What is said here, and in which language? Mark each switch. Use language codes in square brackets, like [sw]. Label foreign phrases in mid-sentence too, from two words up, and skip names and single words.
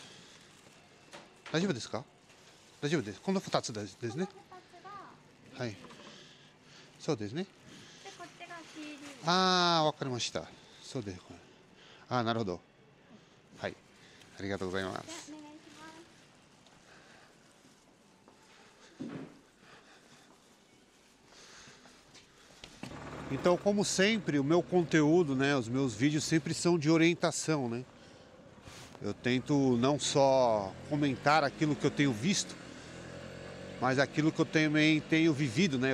[ja] 大丈夫ですか？大丈夫です。この2つですね。はい。そうですね。でこっちが CD。ああ、わかりました。そうです。ああ、なるほど。はい。ありがとうございまでお願いす。します。 [pt] Então, como sempre, o meu conteúdo, né, os meus vídeos sempre são de orientação, né? Eu tento não só comentar aquilo que eu tenho visto, mas aquilo que eu também tenho vivido, né?